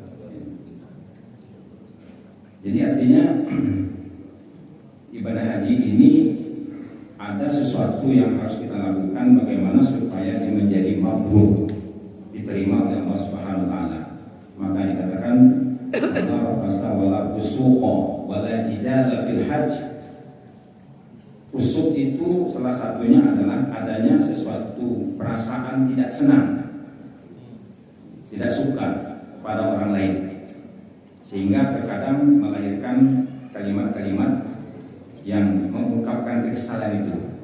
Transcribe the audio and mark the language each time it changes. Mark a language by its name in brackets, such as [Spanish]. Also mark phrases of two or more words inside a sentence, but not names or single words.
[Indonesian] Jadi artinya ibadah haji ini ada sesuatu yang harus kita lakukan bagaimana supaya dia menjadi mabrur, diterima oleh Allah [Arabic] سبحانه وتعالى. Maka dikatakan لا رفث ولا فسوق ولا جدال في الحج. [Indonesian] Usuk itu salah satunya adalah adanya sesuatu perasaan tidak senang, tidak suka pada orang lain, sehingga terkadang melahirkan kalimat-kalimat yang mengungkapkan kekesalan itu.